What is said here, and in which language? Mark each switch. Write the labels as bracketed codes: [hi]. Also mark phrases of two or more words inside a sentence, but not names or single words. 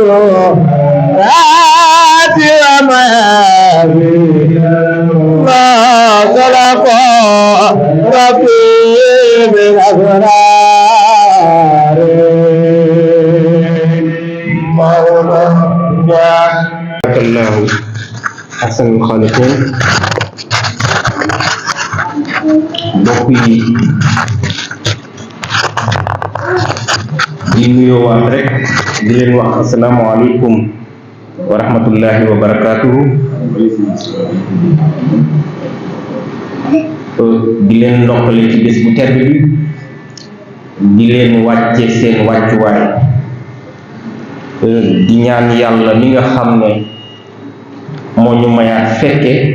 [ar] ما خلق ربي من أسرار مولا بارك الله أحسن الخالقين [wo] mbokk yi di nuyoowaat rek di leen wax [ar] السلام عليكم ورحمة الله وبركاته [wo] di leen ndokkale ci bés bu tedd bi di leen wàcce seen wàccuwaay di ñaan yàlla mi nga xam ne moo ñu mayaat fekke